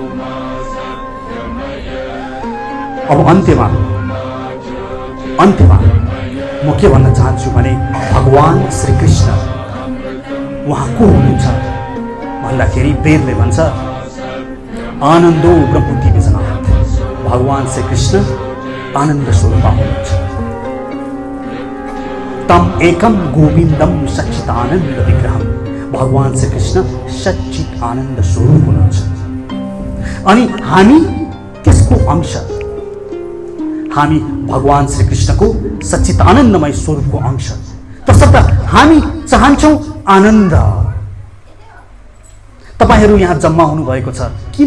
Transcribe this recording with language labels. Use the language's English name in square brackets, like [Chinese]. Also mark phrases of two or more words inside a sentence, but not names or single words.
[Nepali] अब अन्त्यमा म के भन्न चाहन्छु भने भगवान श्रीकृष्ण उहाँ को हुनुहुन्छ भन्दाखेरि वेदले भन्छ [Sanskrit] आनन्दो ब्रह्मति विजनाथ। [Nepali] भगवान श्रीकृष्ण आनन्द स्वरूप हुनुहुन्छ। [Sanskrit] तम एकम गोविन्दम सच्चिदानन्द विग्रहम। [Nepali] भगवान श्रीकृष्ण सच्चित आनन्द स्वरूप हुनुहुन्छ। अनि हामी त्यसको अंश, हामी भगवान श्रीकृष्णको सच्चिदानन्दमय स्वरूपको अंश। तसर्थ हामी चाहन्छौँ आनन्द। तपाईहरू यहाँ जम्मा हुनुभएको छ किन?